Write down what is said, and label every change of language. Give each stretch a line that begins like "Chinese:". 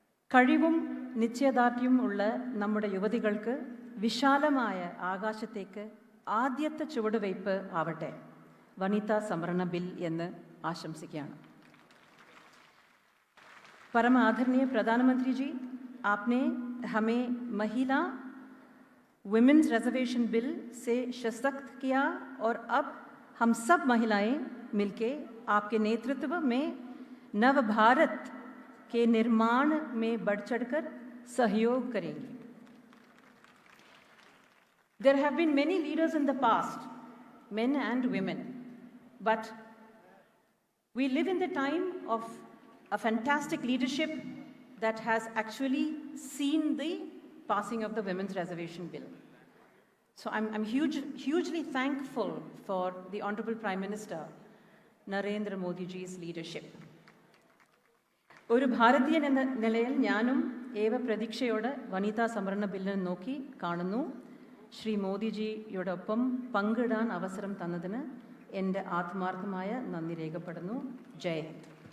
Malayalam: കഴിവും നിശ്ചയദാർഢ്യവും ഉള്ള നമ്മുടെ യുവതികൾക്ക് വിശാലമായ ആകാശത്തേക്ക് ആദ്യത്തെ ചുവടുവയ്പ് ആവട്ടെ വനിതാ സംവരണ ബിൽ എന്ന് ആശംസിക്കുകയാണ്.
Hindi: परम आदरणीय प्रधानमंत्री जी, आपने हमें महिला विमेंस रिजर्वेशन बिल से सशक्त किया और अब हम सब महिलाएं मिलके आपके नेतृत्व में नव भारत के निर्माण में बढ़ चढ़कर सहयोग करेंगी.
English: There have been many leaders in the past, men and women, but we live in the time of a fantastic leadership that has actually seen the passing of the Women's Reservation Bill. So I'm hugely thankful for the Honorable Prime Minister Narendra Modi ji's leadership.
Malayalam: ഒരു ഭാരതീയൻ എന്ന നിലയിൽ ഞാനും ഏവ പ്രതീക്ഷയോടെ വനിതാ സംവരണ ബില്ലിനെ നോക്കി കാണുന്നു. ശ്രീ മോദിജിയോടൊപ്പം പങ്കിടാൻ അവസരം തന്നതിന് എൻ്റെ ആത്മാർത്ഥമായ നന്ദി രേഖപ്പെടുന്നു. ജയ് ഹിന്ദ്.